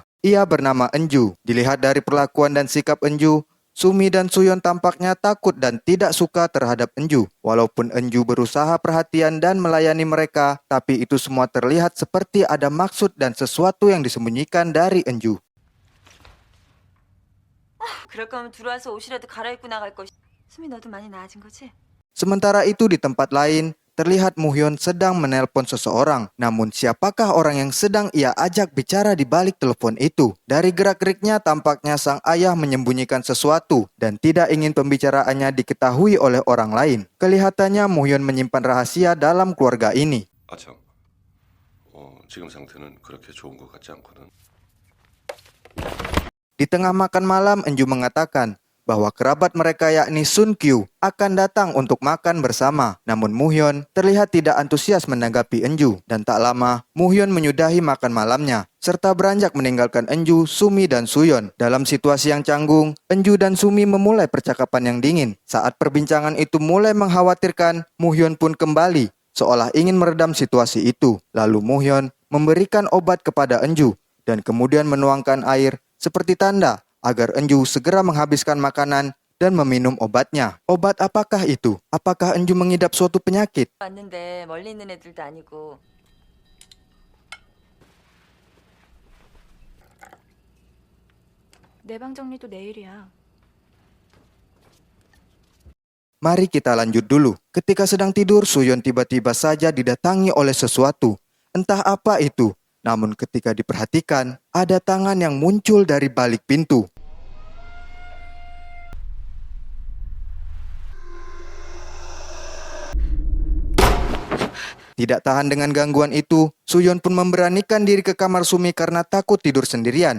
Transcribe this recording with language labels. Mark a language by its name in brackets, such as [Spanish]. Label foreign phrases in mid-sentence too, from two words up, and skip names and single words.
[Indonesian] Ia bernama Enju. Dilihat dari perlakuan dan sikap Enju, Sumi dan Suyon tampaknya takut dan tidak suka terhadap Enju. Walaupun Enju berusaha perhatian dan melayani mereka, tapi itu semua terlihat seperti ada maksud dan sesuatu yang disembunyikan dari Enju. [Korean] 그럴 거면 들어와서 옷이라도 갈아입고 나갈 것이. 수미 너도 많이 나아진 거지? [Indonesian] Sementara itu di tempat lain, terlihat Muhyun sedang menelpon seseorang. Namun siapakah orang yang sedang ia ajak bicara di balik telepon itu? Dari gerak-geriknya tampaknya sang ayah menyembunyikan sesuatu dan tidak ingin pembicaraannya diketahui oleh orang lain. Kelihatannya Muhyun menyimpan rahasia dalam keluarga ini. [Korean] 참, 지금 상태는 그렇게 좋은 것 같지 않거든. [Indonesian] Di tengah makan malam, Enju mengatakan bahwa kerabat mereka yakni Sun Kyu akan datang untuk makan bersama. Namun Muhyun terlihat tidak antusias menanggapi Enju. Dan tak lama, Muhyun menyudahi makan malamnya, serta beranjak meninggalkan Enju, Sumi, dan Suyon. Dalam situasi yang canggung, Enju dan Sumi memulai percakapan yang dingin. Saat perbincangan itu mulai mengkhawatirkan, Muhyun pun kembali, seolah ingin meredam situasi itu. Lalu Muhyun memberikan obat kepada Enju, dan kemudian menuangkan air seperti tanda agar Enju segera menghabiskan makanan dan meminum obatnya. Obat apakah itu? Apakah Enju mengidap suatu penyakit? [Korean] 왔는데 멀리 있는 애들도 아니고. 내 방 정리도 내일이야. [Indonesian] Mari kita lanjut dulu. Ketika sedang tidur, Suyon tiba-tiba saja didatangi oleh sesuatu. Entah apa itu. Namun ketika diperhatikan, ada tangan yang muncul dari balik pintu. Tidak tahan dengan gangguan itu, Suyon pun memberanikan diri ke kamar Sumi karena takut tidur sendirian.